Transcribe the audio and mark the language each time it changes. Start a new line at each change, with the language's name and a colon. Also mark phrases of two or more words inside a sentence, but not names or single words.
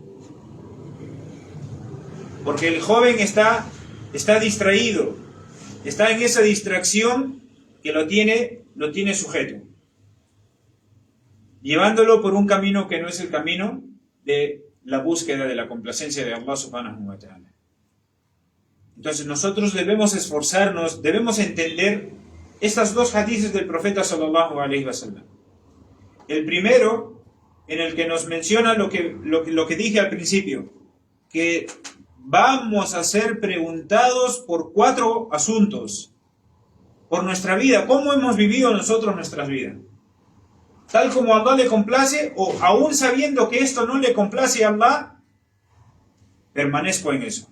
Spanish: Porque el joven está distraído, está en esa distracción que lo tiene sujeto, llevándolo por un camino que no es el camino de la búsqueda de la complacencia de Allah
Arabic: سبحانه وتعالى.
Spanish: Entonces nosotros debemos esforzarnos, debemos entender estas dos hadices del profeta
Arabic: صلى الله عليه وسلم.
Spanish: El primero, en el que nos menciona lo que dije al principio, que vamos a ser preguntados por 4 asuntos, por nuestra vida, cómo hemos vivido nosotros nuestras vidas, tal como a Allah le complace, o aún sabiendo que esto no le complace a Allah, permanezco en eso.